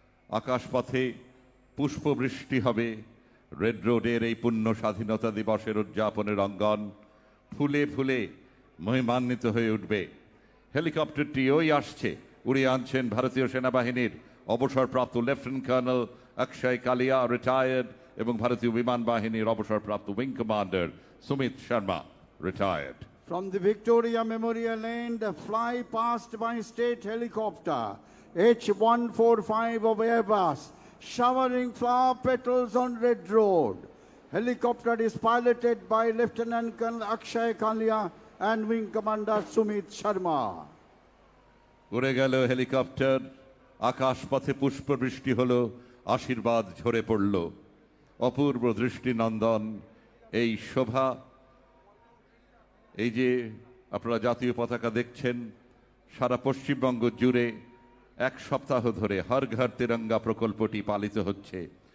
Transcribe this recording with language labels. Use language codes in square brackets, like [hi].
[bn] আকাশপথে পুষ্পবৃষ্টি হবে রেড রোডের এই পূর্ণ স্বাধীনতা দিবসের উদযাপনের অঙ্গন ফুলে ফুলে মহিমান্বিত হয়ে উঠবে। হেলিকপ্টারটি ওই আসছে, উড়িয়ে আনছেন ভারতীয় সেনাবাহিনীর অবসরপ্রাপ্ত লেফটেন্যান্ট কর্নেল অক্ষয় কালিয়া রিটায়ার্ড এবং ভারতীয় বিমান বাহিনীর অবসরপ্রাপ্ত wing commander Sumit Sharma retired. [en] From the Victoria Memorial End, a fly past by state helicopter H145 of Airbus, showering flower petals on Red Road. Helicopter is piloted by Lieutenant Colonel Akshay Kalia and Wing Commander Sumit Sharma. [bn] উড়ে গেল helicopter, আকাশপথে পুষ্পবৃষ্টি হলো, আশীর্বাদ ঝরে পড়ল। অপূর্ব দৃষ্টিনন্দন এই শোভা। এই যে আপনারা জাতীয় পতাকা দেখছেন, সারা পশ্চিমবঙ্গ জুড়ে এক সপ্তাহ ধরে হর ঘর তিরঙ্গা প্রকল্পটি পালিত হচ্ছে।